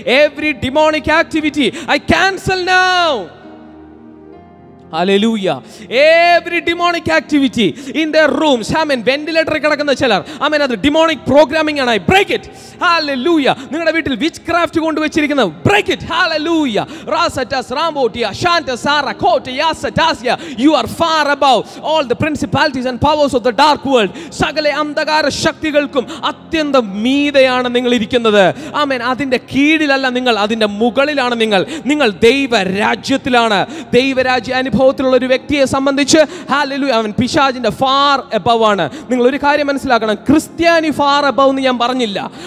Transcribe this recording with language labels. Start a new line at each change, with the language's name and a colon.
English: Every demonic activity I cancel now. Hallelujah. Every demonic activity in their rooms, ventilator
Malayalam: കിടക്കുന്ന ചിലർ, അത്
English: demonic programming ആണ്. I break it. Hallelujah.
Malayalam: നിങ്ങളുടെ വീട്ടിൽ witchcraft കൊണ്ടുവച്ചിരിക്കുന്ന
English: break it. Hallelujah. Rasatas Rambotia Shanta Sara Kota Yasatasia. You are far above all the principalities and powers of the dark world.
Malayalam: സകല അന്ധകാര ശക്തികൾക്കും അത്യന്തം മീതെയാണ് നിങ്ങൾ ഇരിക്കുന്നത്. അതിന്റെ കീഴിലല്ല നിങ്ങൾ, അതിന്റെ മുകളിലാണ് നിങ്ങൾ. നിങ്ങൾ ദൈവരാജ്യത്തിലാണ്. ദൈവരാജ്യ അനുഭവത്തിലുള്ള ഒരു വ്യക്തിയെ സംബന്ധിച്ച് ഹല്ലേലൂയ, അവൻ പിശാചിന്റെ ഫാർ എബവ് ആണ്. നിങ്ങൾ ഒരു കാര്യം മനസ്സിലാക്കണം, ക്രിസ്ത്യാനി ഫാർ എബവ് എന്ന് ഞാൻ പറഞ്ഞില്ല.